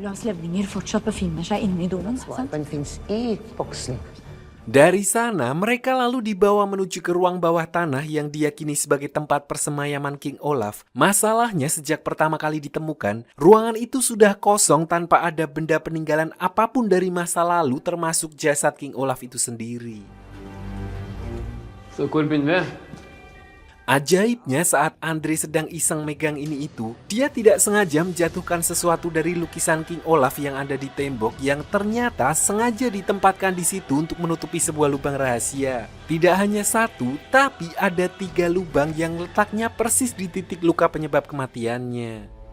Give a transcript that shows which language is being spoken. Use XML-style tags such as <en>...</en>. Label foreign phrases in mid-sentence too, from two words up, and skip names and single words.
<id>Dari sana, mereka lalu dibawa menuju ke ruang bawah tanah yang diyakini sebagai tempat persemayaman King Olaf. Masalahnya sejak pertama kali ditemukan, ruangan itu sudah kosong tanpa ada benda peninggalan apapun dari masa lalu termasuk jasad King Olaf itu sendiri.</id> <no>Så hvor begynner vi?</no> <id>Ajaibnya saat Andre sedang iseng megang ini itu, dia tidak sengaja menjatuhkan sesuatu dari lukisan King Olaf yang ada di tembok yang ternyata sengaja ditempatkan di situ untuk menutupi sebuah lubang rahasia. Tidak hanya satu, tapi ada 3 lubang yang letaknya persis di titik luka penyebab kematiannya.</id>